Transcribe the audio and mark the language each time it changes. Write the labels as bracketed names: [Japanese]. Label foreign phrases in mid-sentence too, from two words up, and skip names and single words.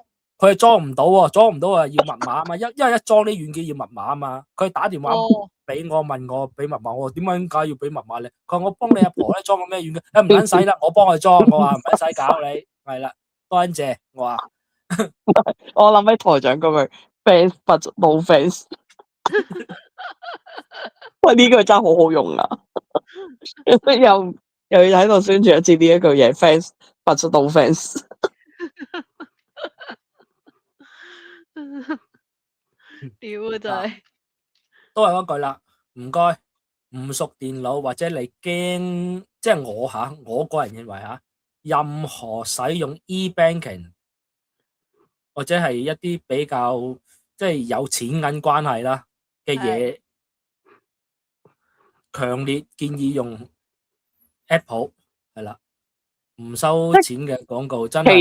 [Cantonese] 佢係裝唔到啊，要密碼啊嘛，因為一裝啲軟件要密碼啊嘛，佢打電話俾我問我俾密碼，我點解要俾密碼咧？佢話我幫你阿婆咧裝個咩軟件，唔撚使啦，我幫佢裝，我話唔撚使搞你，係啦，多謝，我話我諗起台長嗰句 [English] fans but no fans， [Cantonese] 喂呢句真係好好用啊，又要喺度宣傳一次呢一句嘢 [English] fans but no fans。 [Cantonese] 屌啊真係，都係嗰句啦，唔該，唔熟電腦或者你驚，即係我個人認為吓，任何使用 e-banking 或者係一啲比較即係有錢銀關係啦嘅嘢，強烈建議用 Apple 係啦，唔收錢嘅廣告，真係